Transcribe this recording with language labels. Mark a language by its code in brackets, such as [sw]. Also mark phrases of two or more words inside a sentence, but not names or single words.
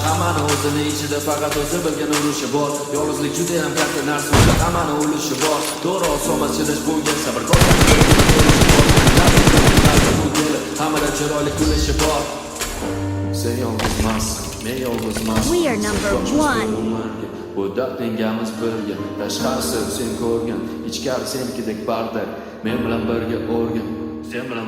[uz] Hammani o'zini ichida faqat o'zi bilgan ulushi bor, yolg'izlik juda ham katta narsa, unda hammani ulushi bor. To'g'ri, osonmas chidash, bo'lgan sabr, hammadan chiroyli kulishi bor. Sen yolg'izmassan, men yolg'izmasman. [en] We are number one. [uz] Bu dard yengamiz birga, tashqarisi sen ko'rgan, ichkari senikidek bardak. Men bilan birga o'rgan, sen bilan